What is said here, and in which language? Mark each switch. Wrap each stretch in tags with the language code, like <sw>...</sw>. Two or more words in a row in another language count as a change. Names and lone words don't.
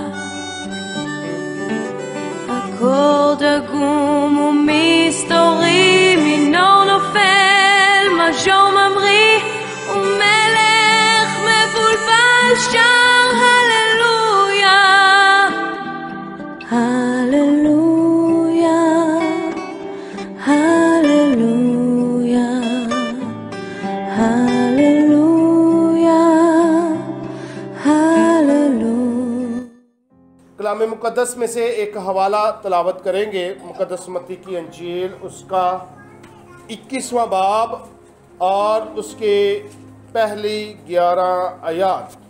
<he>אקורד עגום ומסתורי, מינור נופל, מז'ור ממריא, ומלך מבולבל שר הללויה, הללויה, הללויה, הללויה,</he> <ur>हल्लेलुया। کلام مقدس میں سے ایک حوالہ تلاوت کریں گے. مقدس متی کی انجیل اس کا 21واں باب اور اس کے پہلی 11 آیات.</ur>